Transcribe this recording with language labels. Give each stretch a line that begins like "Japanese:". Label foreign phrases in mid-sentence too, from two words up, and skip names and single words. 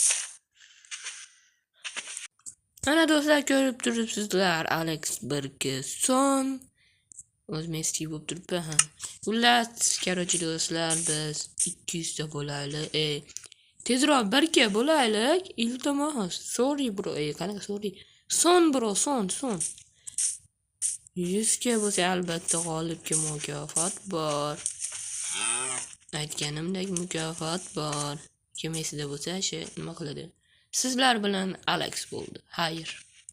Uzbek: Mana do'stlar, ko'rib turibsizlar, Alex Bergeson o'z Messi bo'lib turibdi. Xullas, короче do'stlar, biz 200 ta bo'laylik. Tezroq 1 ga bo'laylik. Iltimos.
English: Sorry bro.
Uzbek: Qanaqa sorry? Son bro, son. 100 ga bo'lsa albatta g'olibga mukofot bor. Aytganimdek mukofot bor. Kim esida bo'lsa, nima qiladi? Sizlar bilan Alex bo'ldi. Xayr.